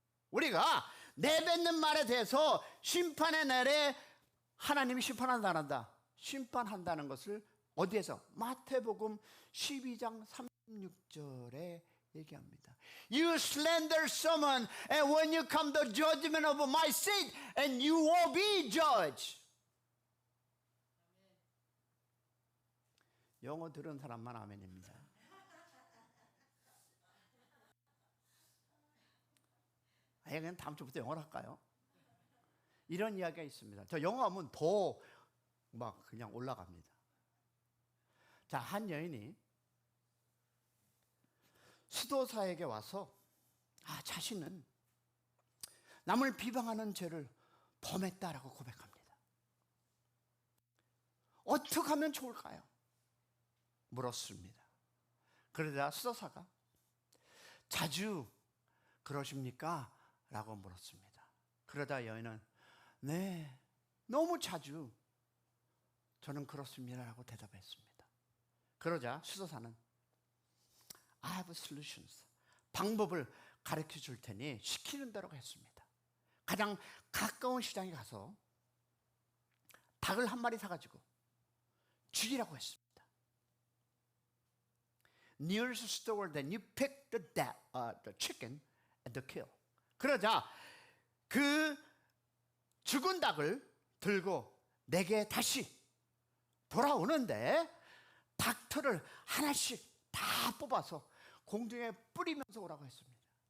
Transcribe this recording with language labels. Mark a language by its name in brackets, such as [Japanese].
[Korean] 우리가 내뱉는 말에 대해서 심판의 날에 하나님이 심판한다 안 한다? 심판한다는 것을 어디에서? 마태복음 12장 36절에 얘기합니다. [English] You slander someone, and when you come the judgment of my seat, and you will be judged. [Korean] 영어 들은 사람만 아멘입니다. 아예 그냥 다음 주부터 영어로 할까요? 이런 이야기가 있습니다. 저 영어 하면 더 막 그냥 올라갑니다. 자, 한 여인이 수도사에게 와서 자신은 남을 비방하는 죄를 범했다라고 고백합니다. 어떻게 하면 좋을까요? 물었습니다. 그러자 수도사가 자주 그러십니까? 라고 물었습니다. 그러다 여인은 네, 너무 자주 저는 그렇습니다 라고 대답했습니다. 그러자 수도사는 [English] I have solutions. [Korean] 방법을 가르쳐 줄 테니 시키는 대로 했습니다. 가장 가까운 시장에 가서 닭을 한 마리 사가지고 죽이라고 했습니다. [English] Nearest store, then you pick the chicken and the kill. [Korean] 그러자 그 죽은 닭을 들고 내게 다시 돌아오는데 닭털을 하나씩 다 뽑아서 공중에 뿌리면서 오라고 했습니다.